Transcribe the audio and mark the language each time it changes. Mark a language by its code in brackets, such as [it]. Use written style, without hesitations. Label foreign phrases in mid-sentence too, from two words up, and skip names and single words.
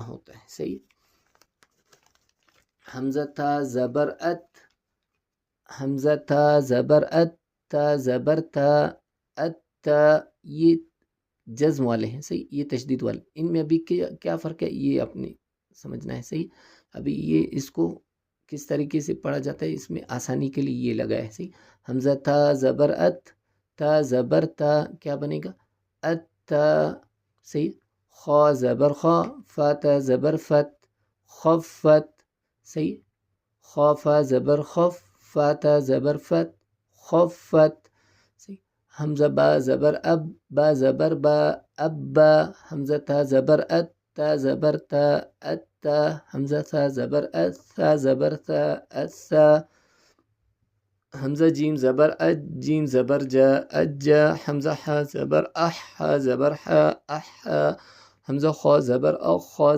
[ur] ہوتا ہے. صحیح. حمزہ تھا زبر ات، حمزہ تھا زبر ات، تا زبر تا، ات تا، یہ جزم والے ہیں. صحیح. یہ تشدید والے. ان میں ابھی کیا فرق ہے یہ آپ نے سمجھنا ہے. صحیح. ابھی یہ اس کو کس طریقے سے پڑھا جاتا ہے اس میں آسانی کے لیے یہ لگا ہے. صحیح. حمزہ تھا زبر ات، تا زبر تا، کیا بنے گا؟ ات تا. صحیح. خا زبر خا، فا تا زبر فت، خفت. صحیح. خوفا زبر خف، فا تا زبر فت، خفت. صحیح. حمزہ با زبر اب، با زبر با، اب با. حمزہ تا زبر ات، تا زبر تا، ات تا. حمزہ تا زبر ات، تا زبر تا، ات تا. حمزہ جیم زبر اج، جیم زبر جا، اج جا. حمزہ حا زبر اح، حا زبر حا، اح حا. حمزہ خا زبر اخ، خا